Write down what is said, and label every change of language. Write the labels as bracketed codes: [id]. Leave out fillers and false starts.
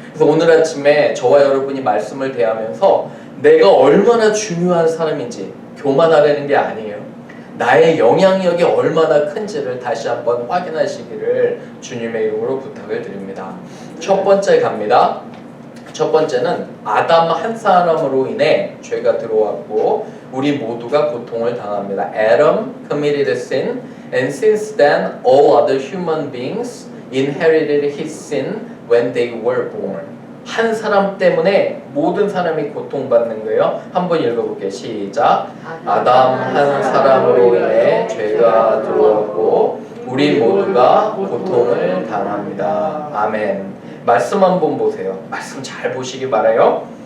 [ko] 그래서 오늘 아침에 저와 여러분이 말씀을 대하면서 내가 얼마나 중요한 사람인지 교만하려는 게 아니에요. 나의 영향력이 얼마나 큰지를 다시 한번 확인하시기를 주님의 이름으로 부탁을 드립니다. 첫 번째 갑니다. 첫 번째는 아담 한 사람으로 인해 죄가 들어왔고 우리 모두가 고통을 당합니다. [en] Adam committed sin and since then all other human beings inherited his sin when they were born. [ko] 한 사람 때문에 모든 사람이 고통받는 거예요. 한번 읽어볼게요. 시작. 아담 한 사람으로 인해 죄가 들어왔고 우리 모두가 고통을 당합니다. 아멘. 말씀 한번 보세요. 말씀 잘 보시기 바라요.